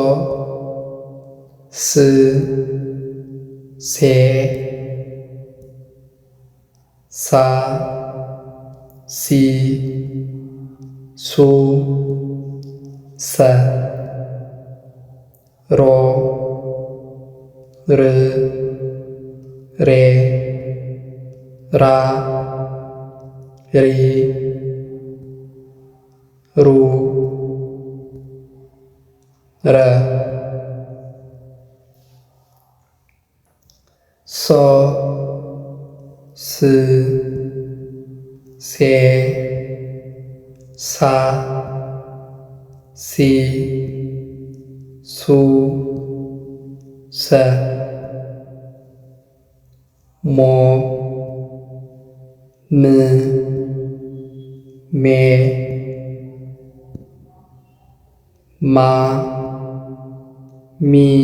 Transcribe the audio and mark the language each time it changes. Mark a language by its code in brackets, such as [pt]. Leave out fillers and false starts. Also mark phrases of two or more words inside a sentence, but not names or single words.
[am] ስ ሴ ሳ ሲ ሱ ሰ ሮ ር ሬ ራ ሪ ሩ ረ ሶ ስ ሴ ሳ ሲ ሱ ሰ ሞ ም ሜ ማ ሚ